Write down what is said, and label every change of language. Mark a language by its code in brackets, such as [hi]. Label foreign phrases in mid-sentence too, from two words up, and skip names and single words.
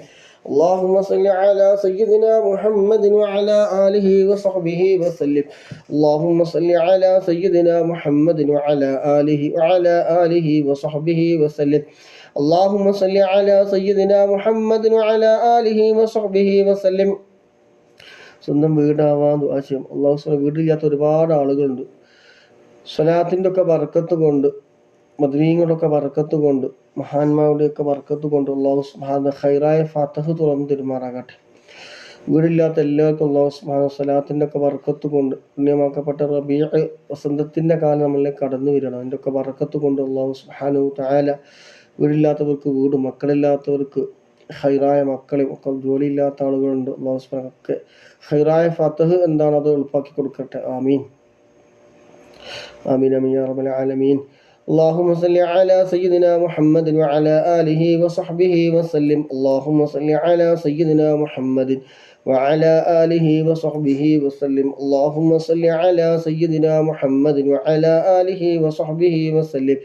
[ar] اللهم صل على سيدنا محمد وعلى آله وصحبه وسلم. اللهم صل على سيدنا محمد وعلى آله وصحبه وسلم. اللهم صل على سيدنا محمد وعلى آله وصحبه وسلم. [ml] സ്വന്തം വീടാവാൻ ആശയം അള്ളാഹു വീടില്ലാത്ത ഒരുപാട് ആളുകളുണ്ട്. സ്വലാത്തിൻ്റെ ഒക്കെ ബർക്കത്ത് കൊണ്ട്, മദ്വീങ്ങളുടെയൊക്കെ ബർക്കത്ത് കൊണ്ട്, മഹാന്മാരുടെയൊക്കെ ബർക്കത്ത് കൊണ്ട് [ar] الله سبحانه [ml] ഖൈറായ ഫാത്തിഹ തുറന്ന് തരുമാറാകട്ടെ. വീടില്ലാത്ത എല്ലാവർക്കും [ar] الله سبحانه [ml] സ്വലാത്തിൻ്റെ ഒക്കെ ബർക്കത്ത് കൊണ്ട്, പുണ്യമാക്കപ്പെട്ട റബീഅ് വസന്തത്തിൻ്റെ കാലം നമ്മളിലേക്ക് കടന്നു വരണം. അതിൻ്റെ ഒക്കെ ബർക്കത്ത് കൊണ്ട് [ar] الله سبحانه تعالى [ml] വീടില്ലാത്തവർക്ക് വീട്, മക്കളില്ലാത്തവർക്ക് ഹൈറായ മക്കളെയും ഒക്കെ, ജോലിയില്ലാത്ത ആളുകളുണ്ട്, [ar] الله سبحانه [ml] ഒക്കെ ഹൈറായ ഫാത്തിഹ എന്താണ് അത് എളുപ്പാക്കി കൊടുക്കട്ടെ. [ar] آمين آمين آمين يا رب العالمين. اللهم صل على سيدنا محمد وعلى آله وصحبه وسلم. اللهم صل على سيدنا محمد وعلى آله وصحبه وسلم. اللهم صل على سيدنا محمد وعلى آله وصحبه وسلم.